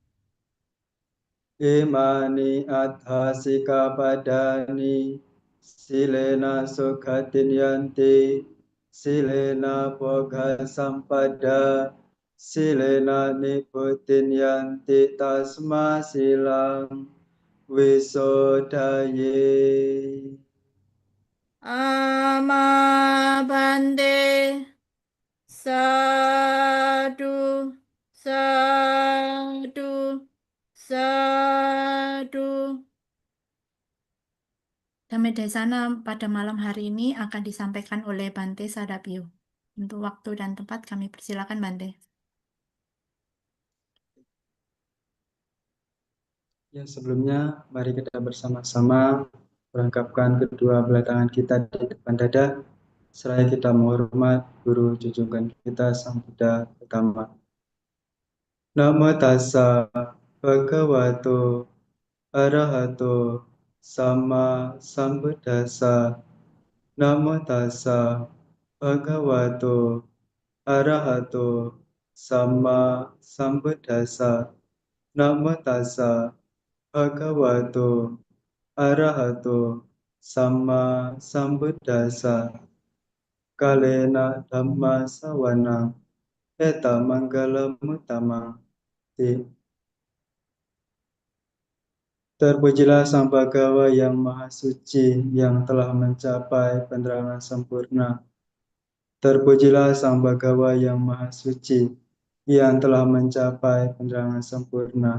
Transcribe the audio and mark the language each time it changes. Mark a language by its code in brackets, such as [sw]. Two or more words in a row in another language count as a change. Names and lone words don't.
[pi] Imani atthasika padani silena sukhatin yanti silena bhoga sampada silena niputin yanti tasma silang wisodaye. Amabande sadu sadu sadu. [id] Damai Desana pada malam hari ini akan disampaikan oleh Bante Sadapio. Untuk waktu dan tempat kami persilakan Bante. Ya, sebelumnya mari kita bersama-sama merangkapkan kedua belah tangan kita di depan dada seraya kita menghormat guru junjungan kita Sang Buddha Utama. [pi] Namo tassa bhagavato arahato sama sambuddhassa. Namo tassa bhagavato arahato sama sambuddhassa. Namo tassa bhagavato arahato Sama Sambuddhassa Kalena Dhamma Sawana Eta Manggala Mutama. [id] Terpujilah Sang Bhagawa yang Maha Suci yang telah mencapai penerangan sempurna. Terpujilah Sang Bhagawa yang Maha Suci yang telah mencapai penerangan sempurna.